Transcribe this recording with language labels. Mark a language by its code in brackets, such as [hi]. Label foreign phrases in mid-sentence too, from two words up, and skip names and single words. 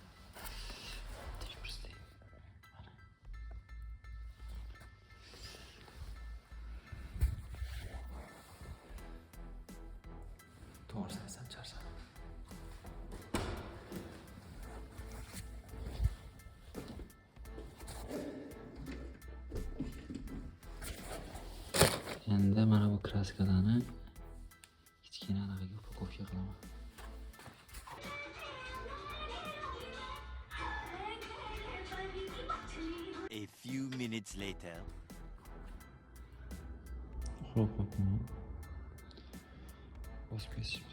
[uz] To'g'ri aytsam charchadim. Endi mana bu kraskalarni kichkina anaqa upakovka qilaman. [en] A few minutes later. [uz] Xo'p, bosib kesishibdi.